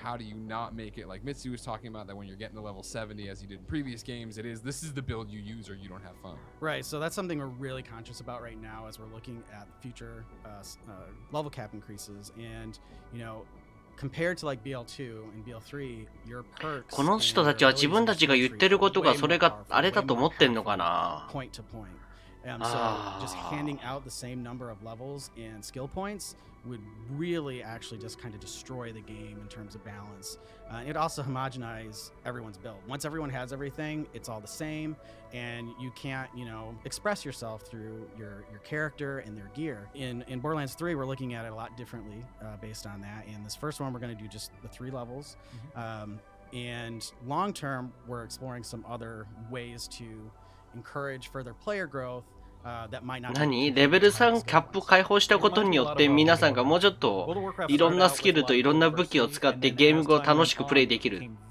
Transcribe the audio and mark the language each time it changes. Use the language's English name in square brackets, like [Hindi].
[English] How do you not make it like Mitsu was talking about that when you're getting to level 70 as you did in previous games, this is the build you use or you don't have fun. Right, so that's something we're really conscious about right now as we're looking at future level cap increases. And, compared to like BL2 and BL3, your perks [Japanese] この人たちは自分たちが言ってることがそれがあれだと思ってんのかな。 [English] point to point. So just handing out the same number of levels and skill points would really actually just kind of destroy the game in terms of balance. It also homogenize everyone's build. Once everyone has everything, it's all the same, and you can't, express yourself through your character and their gear. In Borderlands 3, we're looking at it a lot differently based on that. In this first one, we're going to do just the 3 levels. And long term, we're exploring some other ways to encourage further player growth. [Japanese] 何レベル3キャップ解放したことによって皆さんがもうちょっといろんなスキルといろんな武器を使ってゲームを楽しくプレイできる。